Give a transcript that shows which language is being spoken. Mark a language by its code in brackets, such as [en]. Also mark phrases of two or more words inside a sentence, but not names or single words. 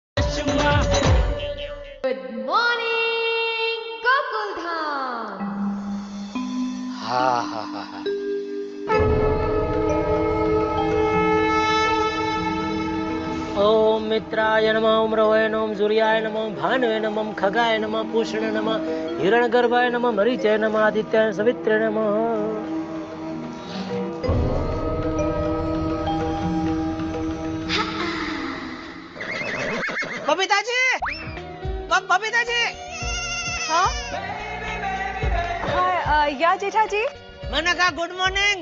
[en] good morning [hi] गोकुल धाम। हाँ हाँ हाँ हाँ। [sa] ओम मित्राय नमः, ओम रवये नमः, ओम सूर्याय नमः, ओम भानुवे नमः, ओम खगाय नमः, पूषणे नमः, हिरण्यगर्भाय नमः, मरीचाय नमः, आदित्याय सवित्रे नमः। [hi] बबीता जी, बबीता जी। हाँ हाँ या जेठा जी। मैंने कहा [en] good morning.